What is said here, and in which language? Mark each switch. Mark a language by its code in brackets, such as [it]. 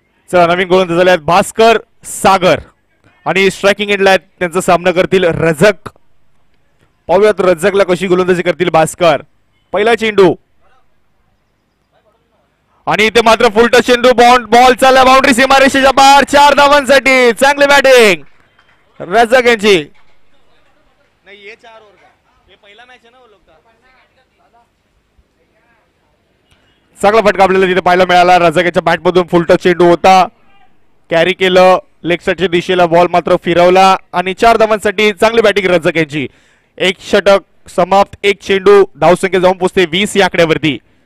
[mr] चला नवीन गोलंदाज झाले आहेत भास्कर सागर. आणि स्ट्रायकिंग एंडला त्यांचा सामना करतील रजक. पाहूयात रजकला कशी गोलंदाजी करतील भास्कर. पहिला चेंडू आणि इथे मात्र फुलटच चेंडू. बॉल चालला बाउंड्री सीमारेषेच्या बाहेर. 4 धावांसाठी चांगली बॅटिंग रजक यांची. [hi] नहीं ये 4 ओवर का, ये पहला मैच है ना वो लोग का. [mr] चांगला फटका आपल्याला तिथे पाहायला मिळाला. रजक यांच्या बॅटमधून फुलटच चेंडू होता. कॅरी केलं लेग साईडच्या दिशेला. बॉल मात्र फिरवला आणि 4 धावांसाठी चांगली बॅटिंग रजक यांची. एक षटक समाप्त. एक चेंडू. धावसंख्या जाऊन पोहोचते 20 या आकड्यावरती.